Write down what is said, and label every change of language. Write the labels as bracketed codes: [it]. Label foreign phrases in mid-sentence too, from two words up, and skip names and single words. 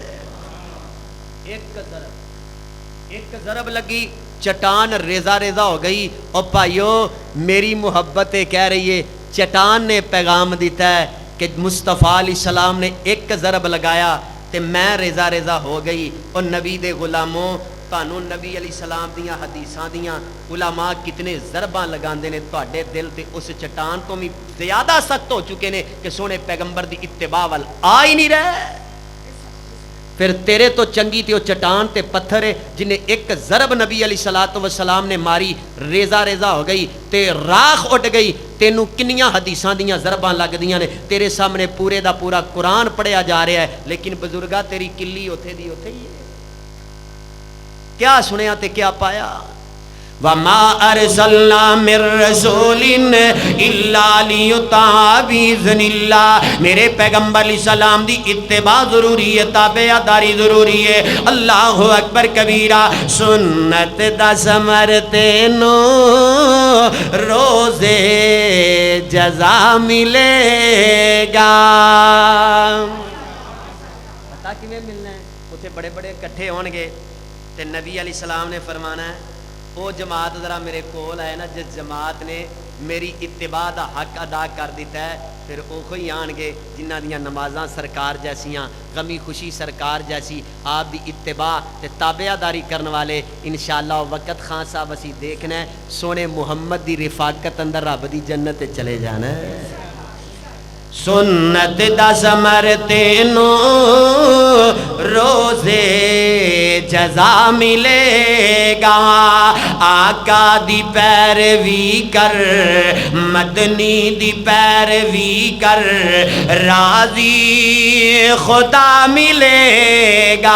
[pa] ایک ضرب لگی، چٹان ریزہ ہو گئی۔ اور بھائیو میری محبت کہہ رہی ہے، چٹان نے پیغام دیتا ہے کہ مصطفیٰ علیہ السلام نے ایک ضرب لگایا تے میں ریزہ ہو گئی۔ اور نبی دے غلاموں تانوں نبی علیہ السلام دیاں حدیثاں دیاں علماء کتنے ضرباں لگاندے نے، تواڈے دل تے اس چٹان تو بھی زیادہ سخت ہو چکے نے کہ سونے پیغمبر دی اتباع وال آ ہی نہیں رہے۔ پھر تیرے تو چنگی تے وہ چٹان تے پتھر ہے جنہیں ایک ضرب نبی علیہ السلام نے ماری، ریزہ ہو گئی تے راکھ اٹھ گئی۔ تینوں کنیاں حدیثاں دیاں ضرباں لگ دیاں نے، تیرے سامنے پورے دا پورا قرآن پڑھیا جا رہا ہے، لیکن بزرگا تیری کلی اوتھے دی اوتھے ہی ہے۔ کیا سنیا تے کیا پایا؟ [ar] وَمَا أَرْسَلْنَا مِن رَّسُولٍ إِلَّا لِيُطَاعَ بِإِذْنِ اللَّهِ۔ [pa] میرے پیغمبر علیہ السلام دی اتباع ضروری ہے، تابعداری ضروری ہے۔ [ar] اللہ اکبر کبیرہ۔ [pa] سنت دا ثمر تینو روزے جزا ملے گا۔ پتہ کیویں ملنا ہے؟ اتنے بڑے بڑے کٹھے ہون گے تے نبی علیہ السلام نے فرمانا ہے وہ جماعت ذرا میرے کول ہے نا، جس جماعت نے میری اتباع دا حق ادا کر دیتا ہے، پھر اوہی آن گے جنہ دیاں نمازاں سرکار جیسیاں، غمی خوشی سرکار جیسی، آپ دی اتباع تے تابعداری کرن والے انشاءاللہ وقت خان صاحب اسی دیکھنا ہے سونے محمد دی رفاقت اندر رب دی جنت چلے جانا ہے۔ سنت دا ثمر تینو روزے جزا ملے گا، آقا دی پیروی کر، مدنی دی پیروی کر، راضی خدا ملے گا۔